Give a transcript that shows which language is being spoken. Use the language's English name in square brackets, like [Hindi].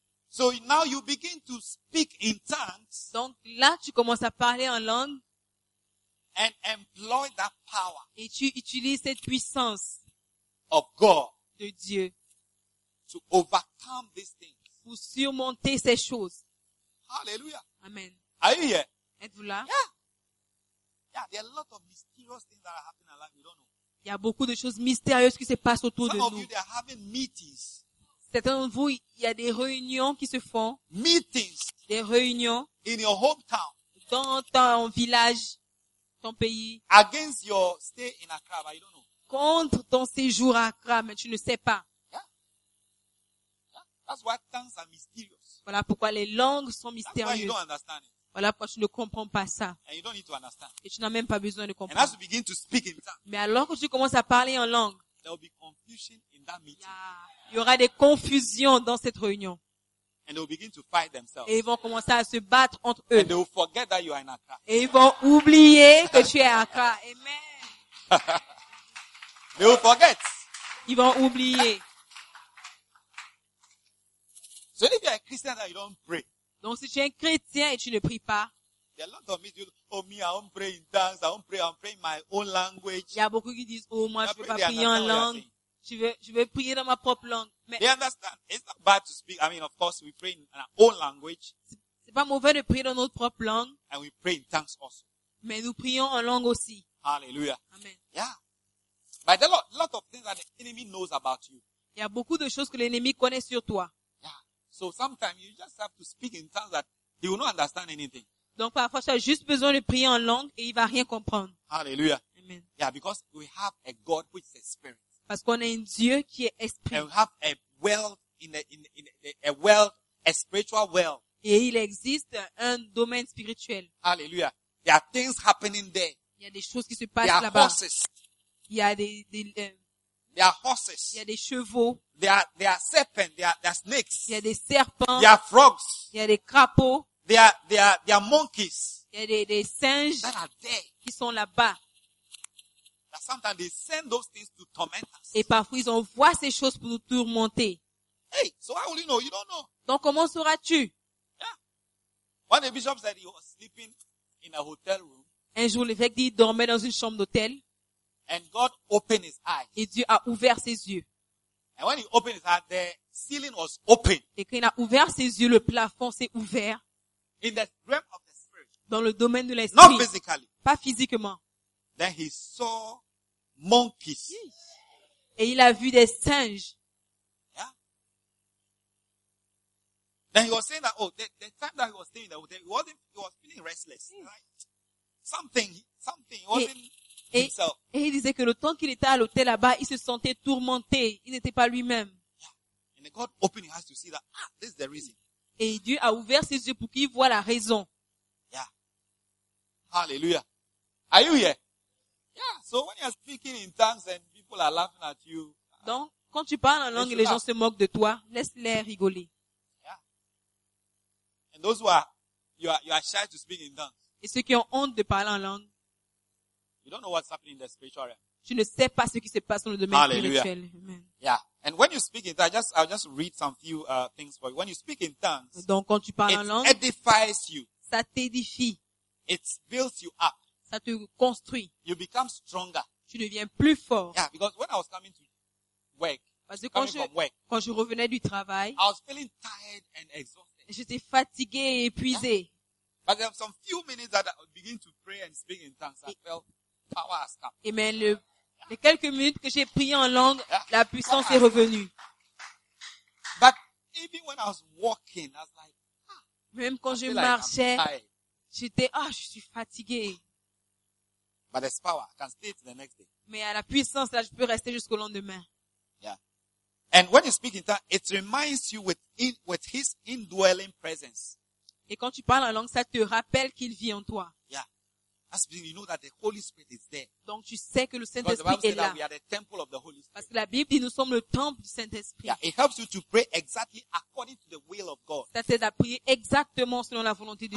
[English] So now you begin to speak in tongues. [French] Donc là, tu commences à parler en langue. [English] And employ that power. [French] Et tu utilises cette puissance. [English] Of God. [French] De Dieu. [English] To overcome these things. [French] Pour surmonter ces choses. [English] Hallelujah. Amen. Are you here? [French] Êtes-vous là? [English] Yeah. Yeah, there are a lot of mysterious things that are happening in life. You don't know. [French] Il y a beaucoup de choses mystérieuses qui se passent autour [English] Some [French] nous. [English] You, they are having meetings. [French] Certains de vous, il y a des réunions qui se font. [English] Meetings. [French] Des réunions. [English] In your hometown. [French] Dans ton village, ton pays. [English] Against your stay in Accra, but you don't know. [French] Contre ton séjour à Accra, mais tu ne sais pas. [English] Yeah. Yeah. That's why tongues are mysterious. [French] Voilà pourquoi les langues sont mystérieuses. [English] That's why you don't understand it. [French] Voilà pourquoi tu ne comprends pas ça. [English] And you don't need to understand. [French] Et tu n'as même pas besoin de comprendre. [English] And as you begin to speak in tongues. [French] Mais alors que tu commences à parler en langue, [English] there will be confusion in that meeting. Yeah. [French] Il y aura des confusions dans cette réunion. [English] And they will begin to fight themselves. [French] Et ils vont commencer à se battre entre eux. [English] And they will forget that you are in Accra. [French] Et ils vont oublier que tu es à Accra. [English] Amen. They will forget. [French] Ils vont oublier. [English] So if you are a Christian that you don't pray. [French] Donc si tu es un chrétien et tu ne pries pas. [English] There are a lot of me who oh me, I don't pray in tongues, I don't pray, I'm praying my own language. [French] Il y a beaucoup qui disent oh moi je ne peux pas prier en langue. Je vais prier dans ma propre langue. Mais [English] they understand. It's not bad to speak. I mean, of course, we pray in our own language. [French] C'est pas mauvais de prier dans notre propre langue. [English] And we pray in tongues also. [French] Mais nous prions en langue aussi. [English] Hallelujah. Amen. Yeah. But there are a lot of things that the enemy knows about you. [French] Il y a beaucoup de choses que l'ennemi connaît sur toi. [English] Yeah. So sometimes you just have to speak in tongues that he will not understand anything. [French] Donc parfois tu as juste besoin de prier en langue et il va rien comprendre. [English] Hallelujah. Amen. Yeah, because we have a God which is a spirit. [French] Parce qu'on a un Dieu qui est esprit. [English] And we have a world in a world, a spiritual world. [French] Et il existe un domaine spirituel. [English] Hallelujah. There are things happening there. [French] Il y a des choses qui se passent là-bas. [English] There are horses. [French] Il y a [English] there are horses. [French] Il y a des chevaux. [English] There are serpents. There are snakes. [French] Il y a des serpents. [English] There are frogs. [French] Il y a des crapauds. [English] There are monkeys. [French] Il y a des singes. [English] That are there. [French] Qui sont là-bas. [English] Sometimes they send those things to torment us. [French] Et parfois ils envoient ces choses pour nous tourmenter. [English] Hey, so how will you know? You don't know. [French] Donc comment sauras-tu? [English] Yeah. One of the bishops said he was sleeping in a hotel room. [French] Un jour l'évêque dit il dormait dans une chambre d'hôtel. [English] And God opened his eyes. [French] Et Dieu a ouvert ses yeux. [English] And when he opened his eyes, the ceiling was open. [French] Et quand il a ouvert ses yeux, le plafond s'est ouvert. [English] In the realm of the spirit. [French] Dans le domaine de l'esprit. [English] Not physically. [French] Pas physiquement. [English] Then he saw monkeys. [French] Et il a vu des singes. [English] Yeah. Then he was saying that, oh, the time that he was staying there, he was feeling restless, right? Something, he wasn't himself. [French] Et il disait que le temps qu'il était à l'hôtel là-bas, il se sentait tourmenté, il n'était pas lui-même. [English] Yeah. And God opened his eyes to see that, this is the reason. [French] Et Dieu a ouvert ses yeux pour qu'il voie la raison. [English] Yeah. Hallelujah. Are you here? Yeah, so when you're speaking in tongues and people are laughing at you. [French] Donc, quand tu parles en langue et les gens se moquent de toi, laisse-les rigoler. [English] Yeah. And those who are, you are shy to speak in tongues. [French] Et ceux qui ont honte de parler en langue. [English] You don't know what's happening in the spiritual realm. [French] Tu ne sais pas ce qui se passe dans le domaine spirituel. [English] Yeah. And when you speak in tongues, I'll just read some few things for you. When you speak in tongues. [French] Donc, quand tu parles en langue. [English] It edifies you. [French] Ça t'édifie. [English] It builds you up. [French] Ça te construit. [English] You become stronger. [French] Tu deviens plus fort. [English] Yeah, because when I was coming to work, [French] quand je revenais du travail, [English] I was feeling tired and exhausted. [French] J'étais fatigué et épuisé. Yeah. [English] But there were some few minutes that I begin to pray and speak in tongues. I felt power has come. [French] Et mais les quelques minutes que j'ai prié en langue, la puissance est revenue. [English] But even when I was walking, I was like, [French] même quand je marchais, j'étais, je suis fatigué. [English] But there's power. I can stay till the next day. [French] Mais à la puissance là, je peux rester jusqu'au lendemain. [English] Yeah. And when you speak in tongues, it reminds you with His indwelling presence. [French] Et quand tu parles en langue, ça te rappelle qu'il vit en toi. [English] Yeah. That's because you know that the Holy Spirit is there. [French] Donc tu sais que le Saint-Esprit est là. [English] We are the temple of the Holy Spirit. [French] Parce que la Bible dit nous sommes le temple du Saint-Esprit. [English] Yeah, it helps you to pray exactly according to the will of God. [French] Ça t'aide à prier exactement selon la volonté de